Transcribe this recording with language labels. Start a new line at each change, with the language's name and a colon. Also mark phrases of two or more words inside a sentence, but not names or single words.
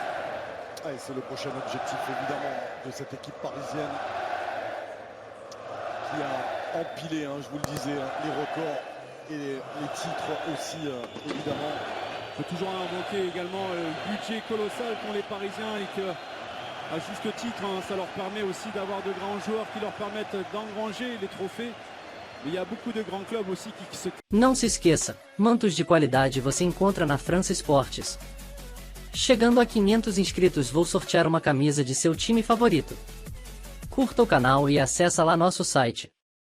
French: Ah, c'est le prochain objectif évidemment de cette équipe parisienne qui a empilé, je vous le disais, les records et les titres aussi évidemment. Il faut toujours invoquer également le budget colossal qu'ont les Parisiens et que, à juste titre, ça leur permet aussi d'avoir de grands joueurs qui leur permettent d'engranger les trophées. Mais il y a beaucoup de grands clubs aussi qui se...
Portuguese: Não se esqueça, mantos de qualidade você encontra na França Esportes. Chegando a 500 inscritos vou sortear uma camisa de seu time favorito. Curta o canal e acessa lá nosso site.